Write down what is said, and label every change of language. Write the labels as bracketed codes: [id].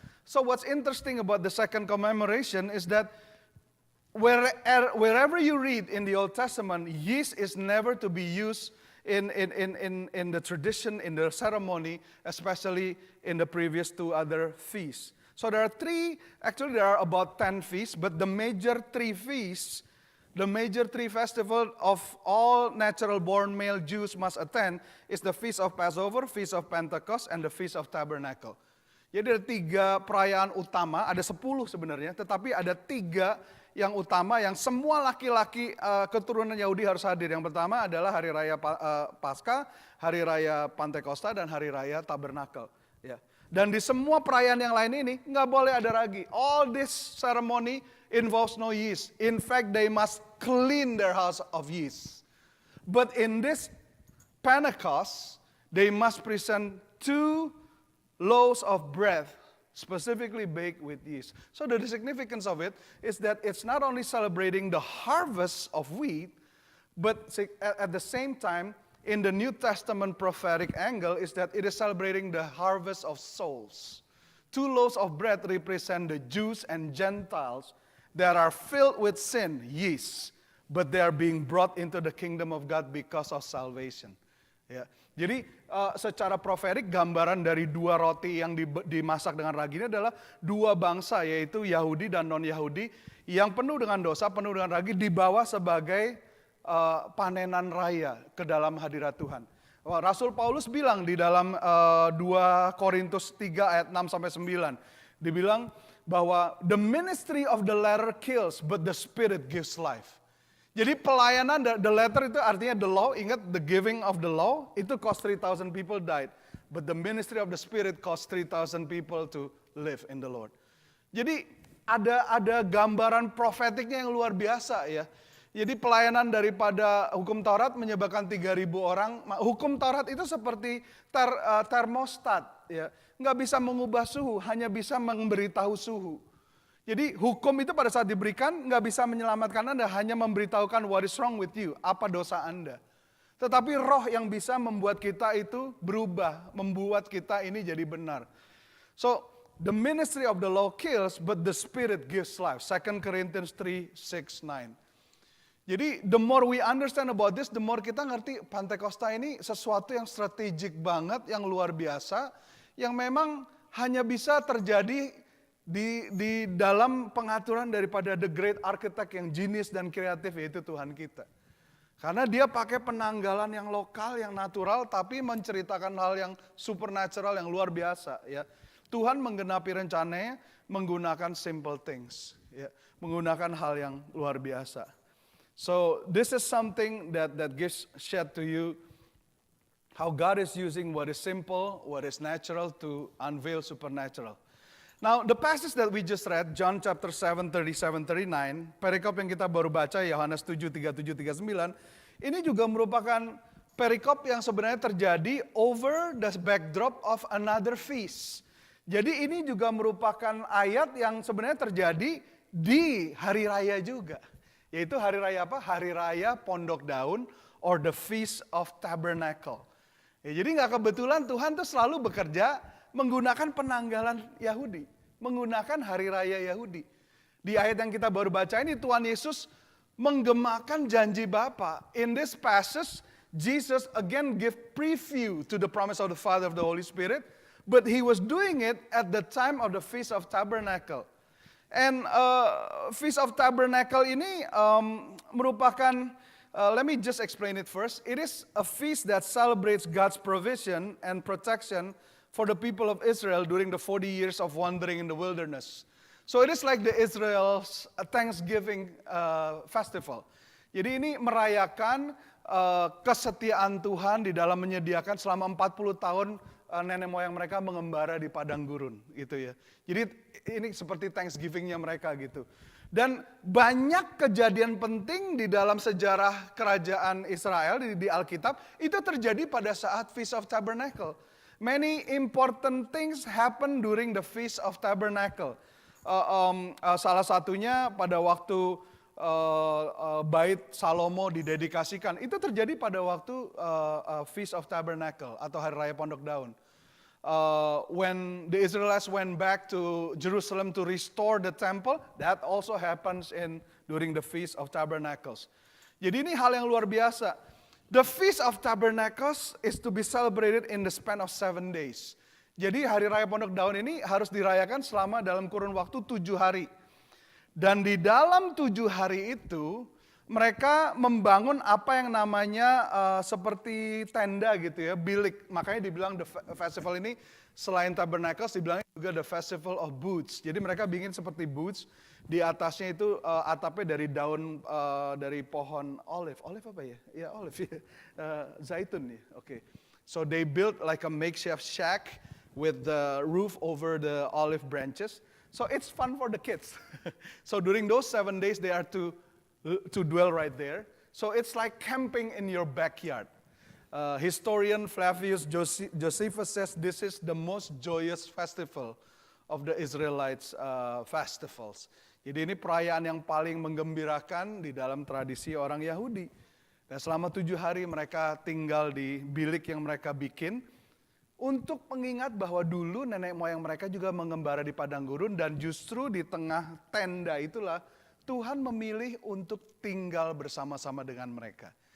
[en] So what's interesting about the second commemoration is that wherever you read in the Old Testament, yeast is never to be used in the tradition, in the ceremony, especially in the previous 2 other feasts. So there are about 10 feasts, but the major 3 feasts, the major 3 festivals of all natural born male Jews must attend is the Feast of Passover, Feast of Pentecost, and the Feast of Tabernacle. [id] Jadi ada 3 perayaan utama, ada 10 sebenarnya, tetapi ada 3 yang utama yang semua laki-laki keturunan Yahudi harus hadir. Yang pertama adalah hari raya Paskah, hari raya Pantekosta, dan hari raya Tabernakel. Ya. Dan di semua perayaan yang lain ini nggak boleh ada ragi. [en] All this ceremony involves no yeast. In fact, they must clean their house of yeast. But in this Pentecost, they must present 2 loaves of bread, specifically baked with yeast. So the significance of it is that it's not only celebrating the harvest of wheat, but at the same time, in the New Testament prophetic angle, is that it is celebrating the harvest of souls. 2 loaves of bread represent the Jews and Gentiles that are filled with sin, yeast, but they are being brought into the kingdom of God because of salvation. [id] Ya. Jadi secara profetik gambaran dari 2 roti yang dimasak dengan ragi ini adalah 2 bangsa, yaitu Yahudi dan non-Yahudi yang penuh dengan dosa, penuh dengan ragi, dibawa sebagai panenan raya ke dalam hadirat Tuhan. Rasul Paulus bilang di dalam 2 Korintus 3 ayat 6-9, dibilang bahwa [en] the ministry of the letter kills, but the spirit gives life. [id] Jadi pelayanan, [en] the letter [id] itu artinya [en] the law, [id] ingat [en] the giving of the law, [id] itu [en] cost 3,000 people died. But the ministry of the Spirit cost 3,000 people to live in the Lord. [id] Jadi ada gambaran profetiknya yang luar biasa ya. Jadi pelayanan daripada hukum Taurat menyebabkan 3.000 orang. Hukum Taurat itu seperti termostat ya. Nggak bisa mengubah suhu, hanya bisa memberitahu suhu. Jadi hukum itu pada saat diberikan nggak bisa menyelamatkan Anda, hanya memberitahukan [en] what is wrong with you, [id] apa dosa Anda. Tetapi roh yang bisa membuat kita itu berubah, membuat kita ini jadi benar. [en] So, the ministry of the law kills, but the spirit gives life. [id] 2 Corinthians 3, 6, 9. Jadi, [en] the more we understand about this, the more [id] kita ngerti Pantekosta ini sesuatu yang strategik banget, yang luar biasa, yang memang hanya bisa terjadi di dalam pengaturan daripada [en] the great architect [id] yang genius dan kreatif, yaitu Tuhan kita. Karena dia pakai penanggalan yang lokal, yang natural, tapi menceritakan hal yang supernatural, yang luar biasa. Ya. Tuhan menggenapi rencananya menggunakan simple things. Ya. Menggunakan hal yang luar biasa. [en] So this is something that gives shed to you how God is using what is simple, what is natural to unveil supernatural. Now, the passage that we just read, John chapter 7, 37, 39, [id] perikop yang kita baru baca, Yohanes 7, 37, 39, ini juga merupakan perikop yang sebenarnya terjadi [en] over the backdrop of another feast. [id] Jadi ini juga merupakan ayat yang sebenarnya terjadi di hari raya juga. Yaitu hari raya apa? Hari raya Pondok Daun or the Feast of Tabernacle. Ya, jadi nggak kebetulan Tuhan tuh selalu bekerja menggunakan penanggalan Yahudi, menggunakan hari raya Yahudi. Di ayat yang kita baru baca ini Tuhan Yesus menggemakan janji Bapa. [en] In this passage, Jesus again give preview to the promise of the Father of the Holy Spirit, but he was doing it at the time of the Feast of Tabernacle. And Feast of Tabernacle [id] ini merupakan, [en] let me just explain it first. It is a feast that celebrates God's provision and protection for the people of Israel during the 40 years of wandering in the wilderness. So it is like the Israel's Thanksgiving festival. [id] Jadi ini merayakan kesetiaan Tuhan di dalam menyediakan selama 40 tahun nenek moyang mereka mengembara di padang gurun gitu ya. Jadi ini seperti Thanksgiving-nya mereka gitu. Dan banyak kejadian penting di dalam sejarah kerajaan Israel di Alkitab itu terjadi pada saat Feast of Tabernacle. [en] Many important things happen during the Feast of Tabernacle. [id] Salah satunya pada waktu Bait Salomo didedikasikan, itu terjadi pada waktu Feast of Tabernacle atau Hari Raya Pondok Daun. [en] When the Israelites went back to Jerusalem to restore the temple, that also happens during the Feast of Tabernacles. [id] Jadi ini hal yang luar biasa. [en] The Feast of Tabernacles is to be celebrated in the span of 7 days. [id] Jadi Hari Raya Pondok Daun ini harus dirayakan selama dalam kurun waktu 7 hari. Dan di dalam 7 hari itu, mereka membangun apa yang namanya seperti tenda gitu ya, bilik. Makanya dibilang [en] the festival [id] ini selain tabernacles dibilangnya juga [en] the festival of booths. [id] Jadi mereka bikin seperti booths, di atasnya itu atapnya dari daun dari pohon olive. Olive apa ya? Ya olive ya. Zaitun ya. Oke. [en] So they built like a makeshift shack with the roof over the olive branches. So it's fun for the kids. So during those 7 days they are to dwell right there. So it's like camping in your backyard. Historian Flavius Josephus says this is the most joyous festival of the Israelites festivals. [id] Jadi ini perayaan yang paling menggembirakan di dalam tradisi orang Yahudi. Dan selama 7 hari mereka tinggal di bilik yang mereka bikin untuk mengingat bahwa dulu nenek moyang mereka juga mengembara di padang gurun dan justru di tengah tenda itulah Tuhan memilih untuk tinggal bersama-sama dengan mereka.